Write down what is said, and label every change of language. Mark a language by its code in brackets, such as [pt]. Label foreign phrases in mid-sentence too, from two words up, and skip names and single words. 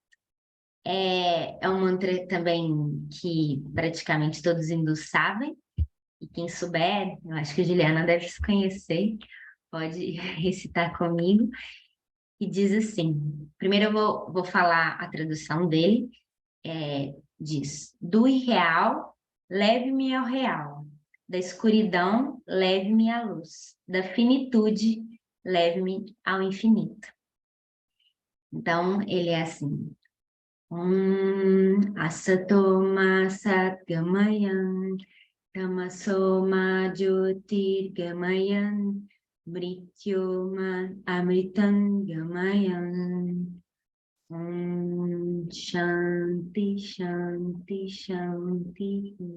[pt] É um mantra também que praticamente todos hindus sabem, e quem souber, eu acho que a Juliana deve se conhecer, pode recitar comigo, e diz assim, primeiro eu vou falar a tradução dele, diz, do irreal, leve-me ao real, da escuridão, leve-me à luz, da finitude, leve-me ao infinito. Então, ele é assim, [sa] असतोम सत्गमयन् तमसोम ज्योतिर्गमयन् मृत्योम अमृतन् गमयन्. शान्ति शान्ति शान्ति.